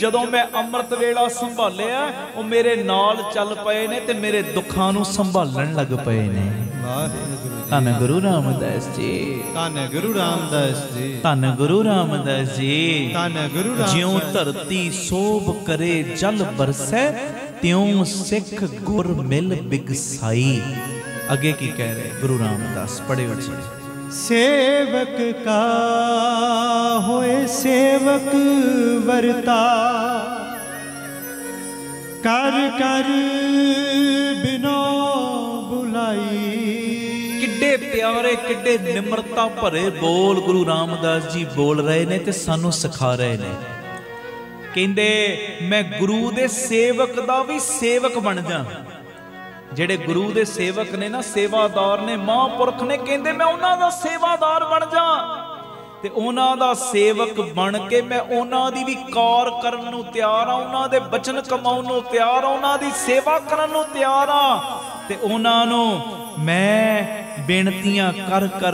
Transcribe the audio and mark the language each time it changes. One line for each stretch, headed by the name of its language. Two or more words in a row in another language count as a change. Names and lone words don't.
Punjabi: ਜਦੋਂ ਮੈਂ ਅੰਮ੍ਰਿਤ ਵੇਲਾ ਸੰਭਾਲਿਆ, ਵੋ ਮੇਰੇ ਨਾਲ ਚੱਲ ਪਏ ਨੇ ਤੇ ਮੇਰੇ ਦੁੱਖਾਂ ਨੂੰ ਸੰਭਾਲਣ ਲੱਗ ਪਏ ਨੇ। ਧੰਨ ਗੁਰੂ ਰਾਮਦਾਸ ਜੀ, ਧੰਨ ਗੁਰੂ ਰਾਮਦਾਸ ਜੀ, ਧੰਨ ਗੁਰੂ ਰਾਮਦਾਸ ਜੀ। ਧੰਨ ਗੁਰੂ ਰਾਮਦਾਸ। ਜਿਉਂ ਧਰਤੀ ਸੋਭ ਕਰੇ ਜਲ ਬਰਸੈ, ਤਿਉਂ ਸਿਖ ਗੁਰ ਮਿਲ ਬਿਗਸਾਈ।
Hindi: आगे की कह रहे गुरु रामदास, पढ़े उठे।
Punjabi: ਸੇਵਕ ਕਾ ਹੋਏ ਸੇਵਕ ਵਰਤਾ, ਕਰ ਕਰ ਬਿਨੋ ਬੁਲਾਈ। ਕਿੱਡੇ ਪਿਆਰੇ ਕਿੱਡੇ ਨਿਮਰਤਾ ਭਰੇ ਬੋਲ ਗੁਰੂ ਰਾਮਦਾਸ ਜੀ ਬੋਲ ਰਹੇ ਨੇ ਤੇ ਸਾਨੂੰ ਸਿਖਾ ਰਹੇ ਨੇ। ਕਹਿੰਦੇ ਮੈਂ ਗੁਰੂ ਦੇ ਸੇਵਕ ਦਾ ਭੀ ਸੇਵਕ ਬਣ ਜਾਂ। ਜਿਹੜੇ ਗੁਰੂ ਦੇ ਸੇਵਕ ਨੇ ਨਾ, ਸੇਵਾਦਾਰ ਨੇ, ਮਹਾਪੁਰਖ ਨੇ, ਕਹਤੇ ਮੈਂ ਉਨ੍ਹਾਂ ਦਾ ਸੇਵਾਦਾਰ ਬਣ ਜਾਂ ਤੇ ਉਨ੍ਹਾਂ ਦਾ ਸੇਵਕ ਬਣ ਕੇ ਮੈਂ ਉਨ੍ਹਾਂ ਦੀ ਭੀ ਕਾਰ ਕਰਨ ਨੂੰ ਤਿਆਰ ਹਾਂ, ਉਨ੍ਹਾਂ ਦੇ ਬਚਨ ਕਮਾਉਣ ਨੂੰ ਤਿਆਰ ਹਾਂ, ਉਨ੍ਹਾਂ ਦੀ ਸੇਵਾ ਕਰਨ ਨੂੰ ਤਿਆਰ ਹਾਂ ਤੇ ਉਨ੍ਹਾਂ ਨੂੰ ਮੈਂ ਬੇਨਤੀਆਂ ਕਰ